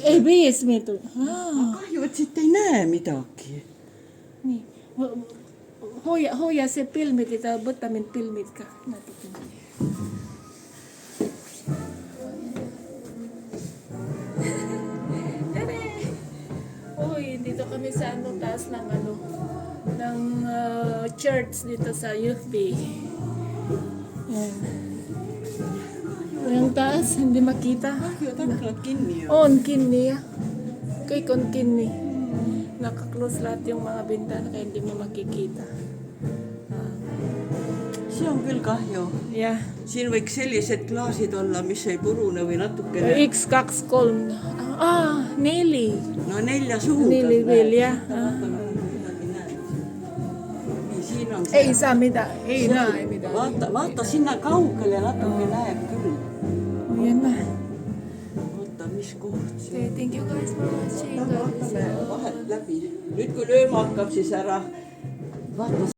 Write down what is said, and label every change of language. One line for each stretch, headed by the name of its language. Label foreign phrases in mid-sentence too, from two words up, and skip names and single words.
Estonian: ei , 5 minutit . kahju , et siit ei näe midagi . nii , hoia see pilmid ja võta mind pilmid ka natukene . tere!
Filipino: Uy, dito kami sa taas ng church dito sa UFB. Yan. Yung taas, hindi makita.
Estonian: kahju , et aknad kinni on . On kinni jah. Kõik on kinni.
Filipino: Nakaklose lahat yung mga bintana kaya hindi mo makikita.
Estonian: see on küll kahju . Jah. siin võiks sellised klaasid olla , mis ei purune või natukene . 1, 2, 3. 4. no 4 suuga . 4 veel jah. siin on Ei saa midagi, ei näe midagi. vaata , vaata sinna kaugele natuke näeb küll .
Filipino: Yan na.
Estonian: oota , mis koht see
English: Okay, thank you guys for watching.
Estonian: on . vaatame vahet läbi . nüüd , kui lööma hakkab , siis ära vaata .